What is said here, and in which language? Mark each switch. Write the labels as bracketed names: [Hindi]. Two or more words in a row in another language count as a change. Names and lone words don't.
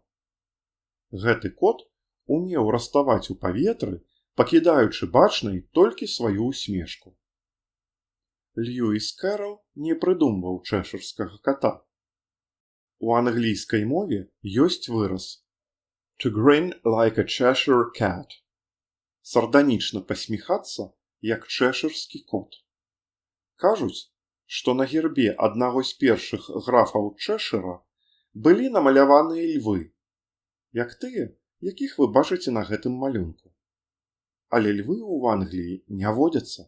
[Belarusian] Гэты кот умеў раставаць у паветры, пакідаючы бачнай толькі сваю усмешку. Льюіс Кэрол не прыдумваў чэшырскага ката. У англійскай мове ёсць выраз [English] «to grin like a Cheshire cat» – [Belarusian] сарданічна пасміхацца, як чэшырскі кот. Кажуць, што на гербе аднаго з першых графаў Чэшыра былі намаляваныя львы, як тыя, якіх вы бачыце на гэтым малюнку. Але львы ў Англіі не водзяцца.